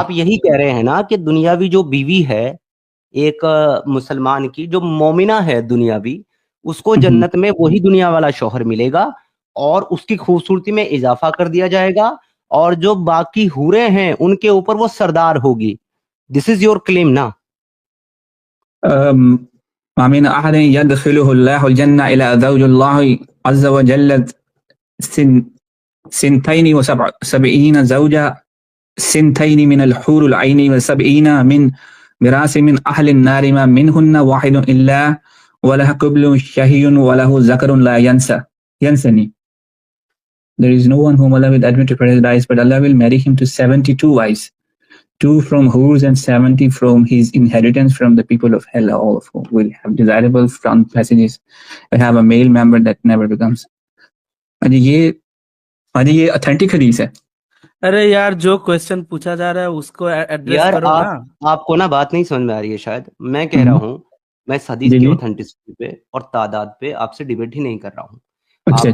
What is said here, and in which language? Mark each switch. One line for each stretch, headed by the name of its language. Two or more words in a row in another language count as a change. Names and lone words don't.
Hindi: आप यही कह रहे हैं ना कि दुनियावी जो बीवी है एक मुसलमान की, जो मोमिना है दुनियावी, उसको जन्नत में वही दुनिया वाला शौहर मिलेगा और उसकी खूबसूरती में इजाफा कर दिया जाएगा, और जो बाकी हूरें हैं उनके ऊपर वो सरदार होगी।
English: this is your claim ना?
Arabic: ما من أحد يدخله الله الجنة إلا زوجه الله عز وجل ثنتين وسبعين زوجة ثنتين من الحور العين وسبعين من ميراثه من أهل النار ما منهن واحدة إلا ولها قبل شهي وله ذكر لا ينثني.
English: There is no one whom Allah will admit to paradise, but Allah will marry him to 72 wives, 2 from hers and 70 from his inheritance from the people of hell, all of whom will have desirable front passages and have a male member that never becomes.
Hindi: अरे ये ऑथेंटिक हदीस है। अरे यार, जो क्वेश्चन पूछा जा रहा है उसको एड्रेस यार करो ना। आपको ना बात नहीं समझ में आ रही है शायद। मैं कह रहा हूँ, मैं इस हदीस जी की जी। ऑथेंटिसिटी पे और तादाद पे आपसे डिबेट ही नहीं कर रहा हूँ। अच्छा